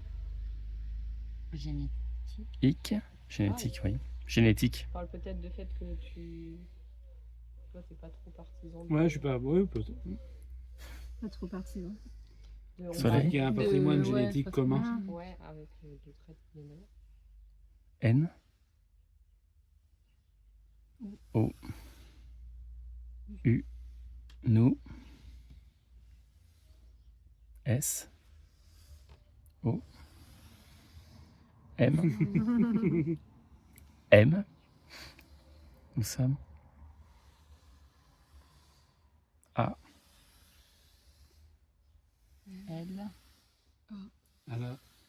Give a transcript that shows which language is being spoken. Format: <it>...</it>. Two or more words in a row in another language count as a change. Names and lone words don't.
<fr>Génétique. Ic. Génétique, oui. Génétique. Tu parles peut-être du fait que toi, t'es pas trop partisan de. Ouais, je suis pas. Ouais, peut-être. Pas trop partisan. on Soleil. parle Il y a un beaucoup patrimoine de- génétique ouais, commun. Ouais, avec le trait de mémoire. N. O. U. Nous. S. O. M. M. Nous sommes. A. L. À la</fr>